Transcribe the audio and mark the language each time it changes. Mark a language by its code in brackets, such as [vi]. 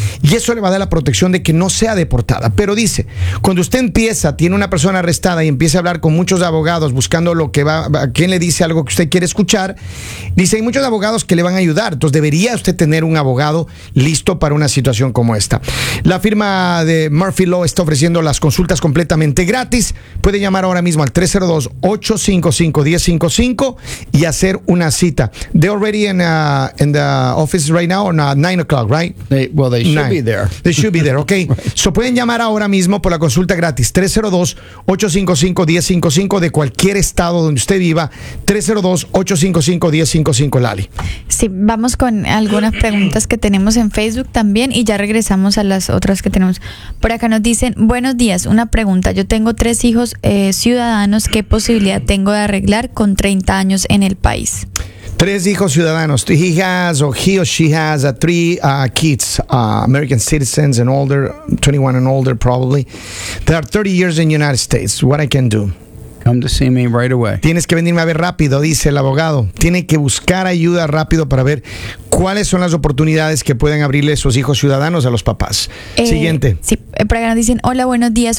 [es] Y eso le va a dar la protección de que no sea deportada. Pero dice, cuando usted empieza, tiene una persona arrestada y empieza a hablar con muchos abogados buscando lo que va, a quien le dice algo que usted quiere escuchar, dice, hay muchos abogados que le van a ayudar. Entonces debería usted tener un abogado listo para una situación como esta. La firma de Murphy Law está ofreciendo las consultas completamente gratis. Puede llamar ahora mismo al 302-855-1055 y hacer una cita. [en] They're already in the office right now, or not? 9 o'clock, right? They should be there. They should be there, okay. [es] So pueden llamar ahora mismo por la consulta gratis. 302-855-1055 de cualquier estado donde usted viva. 302-855-1055, Lali. Sí, vamos con algunas preguntas que tenemos en Facebook también y ya regresamos a las otras que tenemos. Por acá nos dicen, buenos días, una pregunta. Yo tengo 3 hijos ciudadanos. ¿Qué posibilidad tengo de arreglar con 30 años en el país? 3 hijos ciudadanos. [en] He has, or he or she has, three kids, American citizens and older, 21 and older probably. They are 30 years in the United States. What I can do? Come to see me right away. [es] Tienes que venirme a ver rápido, dice el abogado. Tiene que buscar ayuda rápido para ver cuáles son las oportunidades que pueden abrirle sus hijos ciudadanos a los papás. Siguiente. Sí, por acá nos dicen, hola, buenos días.